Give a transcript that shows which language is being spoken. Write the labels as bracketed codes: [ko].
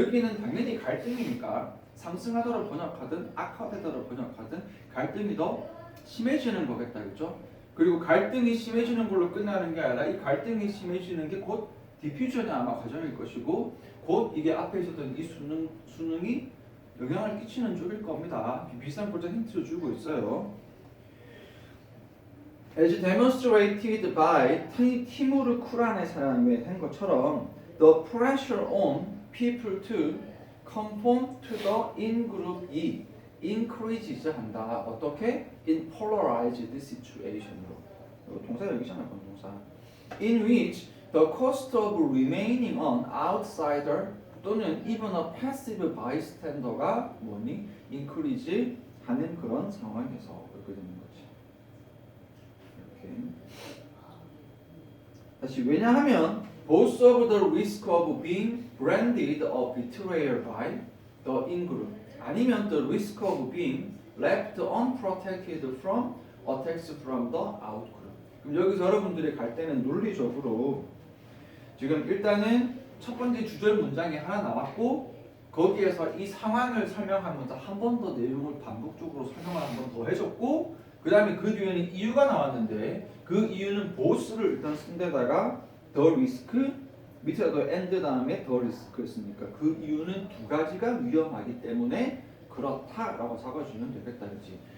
[ko] 여기는 당연히 갈등이니까 상승하다로 번역하든 악화되다로 번역하든 갈등이 더 심해지는 거겠다, 그렇죠? 그리고 갈등이 심해지는 걸로 끝나는 게 아니라 이 갈등이 심해지는 게 곧 디퓨전이 아마 과정일 것이고 곧 이게 앞에 있었던 이 수능이 영향을 끼치는 쪽일 겁니다. 비슷한 볼때 힌트를 주고 있어요. [en] As demonstrated by 티무르 쿠란의 사람이 한 것처럼 the pressure on people to conform to the in-group E increases 한다. [ko] 어떻게? In polarized situation 으로. 동사 여기잖아요. 동사. [en] In which the cost of remaining an outsider 또는 even a passive bystander가 뭐니? [ko] increase 하는 그런 상황에서 그렇게 되는 거지. 이렇게. [en] 다시 왜냐하면 both of the risk of being branded a betrayer by the in-group 아니면 the risk of being left unprotected from attacks from the out-group. [ko] 그럼 여기서 여러분들이 갈 때는 논리적으로 지금 일단은 첫 번째 주절 문장이 하나 나왔고 거기에서 이 상황을 설명하면서 한 번 더 내용을 반복적으로 설명을 한 번 더 해줬고 그 다음에 그 뒤에는 이유가 나왔는데 그 이유는 보스를 일단 쓴 데다가 the risk 밑에 더 and 다음에 the risk였으니까 그 이유는 두 가지가 위험하기 때문에 그렇다라고 적어주면 되겠다 그렇지.